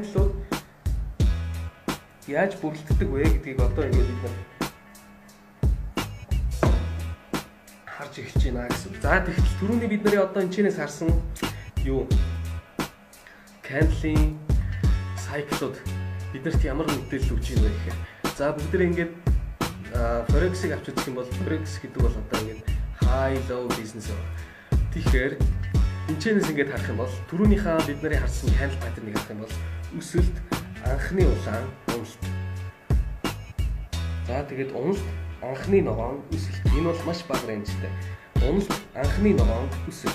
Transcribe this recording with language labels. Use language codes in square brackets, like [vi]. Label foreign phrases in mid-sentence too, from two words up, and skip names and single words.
[mn] Тэгэхээр candle-ууд яаж бүрэлддэг вэ гэдгийг одоо ингээд бид нар харж эхэлж байна гэсэн. За тэгэхээр түрүүний бид нарын одоо энэчнээс харсан юу [en] candle-ийн cycle-ууд [mn] биднэрт ямар мэдээлэл өгч ийн вэ гэхээр за бид нар ингээд forex-ыг авч үзэх юм бол forex гэдэг бол одоо ингээд [en] high low business [mn] байна. Тэгэхээр энэчнээс ингээд харах юм бол түрүүнийхээ бид нарын харсан [en] candle pattern- [mn] ыг харах юм бол өсөлт анхны улаан уналт. За тэгээд уналт анхны ногоон өсөлт. Энэ бол маш бага рейнжтэй. Уналт анхны ногоон өсөлт.